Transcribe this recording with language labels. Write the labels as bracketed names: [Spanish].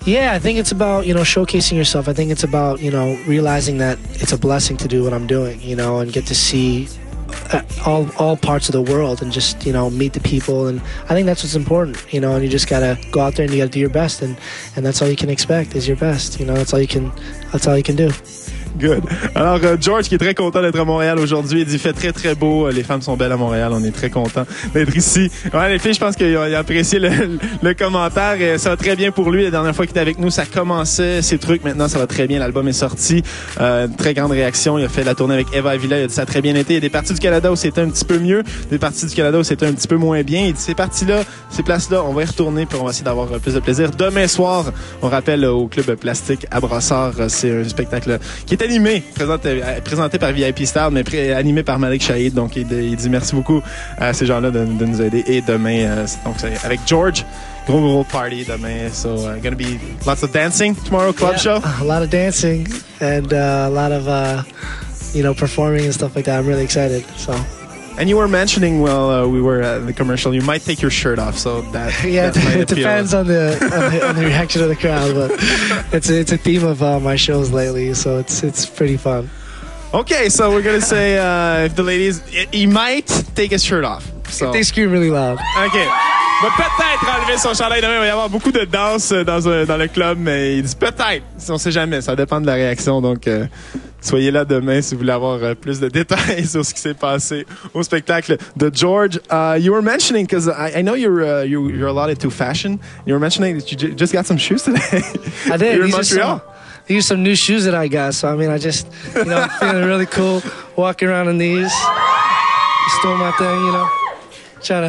[English] Yeah, I think it's about, you know, showcasing yourself. I think it's about, you know, realizing that it's a blessing to do what I'm doing, you know, and get to see all parts of the world and just, you know, meet the people. And I think that's what's important, you know, and you just gotta go out there and you gotta do your best, and that's all you can expect is your best, you know. That's all you can do. Good. [French] Alors, George, qui est très content d'être à Montréal aujourd'hui, il dit, il fait très, très beau. Les femmes sont belles à Montréal. On est très contents d'être ici. Ouais, les filles, je pense qu'ils ont apprécié le commentaire. Et ça va très bien pour lui. La dernière fois qu'il était avec nous, ça commençait, ces trucs. Maintenant, ça va très bien. L'album est sorti. Très grande réaction. Il a fait la tournée avec Eva Avila. Il a dit, ça a très bien été. Il y a des parties du Canada où c'était un petit peu mieux. Des parties du Canada où c'était un petit peu moins bien. Il dit, ces parties-là, ces places-là, on va y retourner puis on va essayer d'avoir plus de plaisir. Demain soir, on rappelle au Club Plastique à Brossard. C'est un spectacle qui est animé, présenté par VIP Style, mais animé par Malik Shahid. Donc, il dit merci beaucoup à ces gens-là de nous aider. Et demain, donc, c'est avec George, gros party demain. [English] So, gonna be lots of dancing tomorrow, club show. A lot of dancing and a lot of, you know, performing and stuff like that. I'm really excited. So. And you were mentioning while we were at the commercial, you might take your shirt off. So that it depends on the reaction of the crowd, but it's a theme of my shows lately, so it's pretty fun. Okay, so we're gonna say if the ladies, he might take his shirt off. So. If they scream really loud. Okay. [French] Va peut-être enlever son chandail demain. Il va y avoir beaucoup de danse dans le club, mais il dit peut-être. On sait jamais. Ça dépend de la réaction. Donc, soyez là demain si vous voulez avoir plus de détails sur ce qui s'est passé au spectacle de George. [English] You were mentioning, because I know you're allotted to fashion. You were mentioning that you just got some shoes today. I did. You're in Montreal. These are some new shoes that I got. So I mean, I just, you know, I'm feeling really cool walking around in these. Just doing my thing, you know.